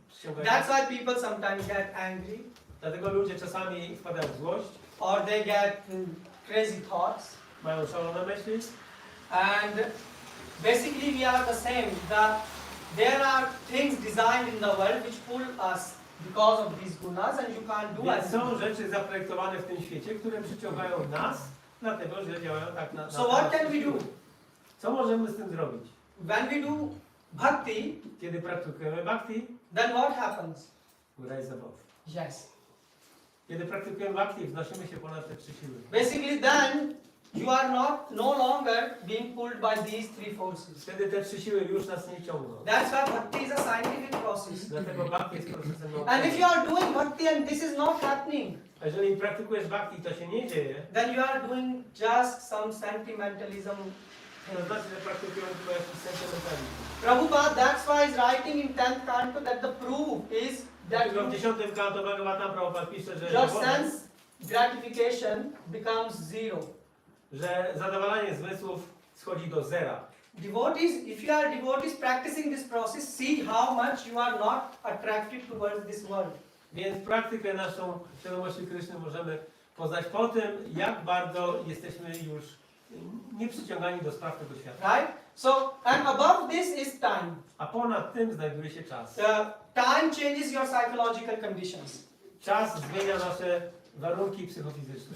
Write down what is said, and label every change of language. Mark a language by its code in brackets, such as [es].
[en] That's why people sometimes get angry, [pl] Dlatego ludzie czasami wpadają w złość, [en] or they get crazy thoughts. [pl] mają szalone myśli. [en] And basically we are the same. There are things designed in the world which pull us because of these gunas, and you can't do [pl] Więc [en] it. [pl] są rzeczy zaprojektowane w tym świecie, które przyciągają nas, dlatego że działają tak na [en] So what can we do? [pl] Co możemy z tym zrobić? [en] When we do bhakti, [pl] Kiedy praktykujemy bhakti, [en] then what happens? we rise above. Yes. [pl] Kiedy praktykujemy bhakti, wznosimy się ponad te trzy siły. [en] Basically then you are no longer being pulled by these three forces. [pl] Wtedy te trzy siły już nas nie ciągną. [en] That's why bhakti is a scientific process. [pl] Dlatego bhakti jest procesem [en] And if you are doing bhakti and this is not happening, [pl] A jeżeli praktykujesz bhakti i to się nie dzieje, [en] then you are doing just some sentimentalism. [pl] to znaczy, że praktykujemy tylko jakiś sentymentalizm. [en] Prabhupada, that's why he's writing in 10th canto that the proof is that [pl] Dlatego w 10 kanto Bhagavata Prabhupada pisze, że [en] your [pl] dowodem, [en] sense gratification becomes zero. [pl] że zadowalanie zmysłów schodzi do zera. [en] Devotees, if you are devotees practicing this process, see how much you are not attracted towards this world. [pl] Więc praktykę naszą świadomości Kryszny możemy poznać po tym, jak bardzo jesteśmy już nieprzyciągani do spraw tego świata. [en] Right? So, and above this is time. [pl] A ponad tym znajduje się czas. [en] Time changes your psychological conditions. [pl] Czas zmienia nasze warunki psychofizyczne.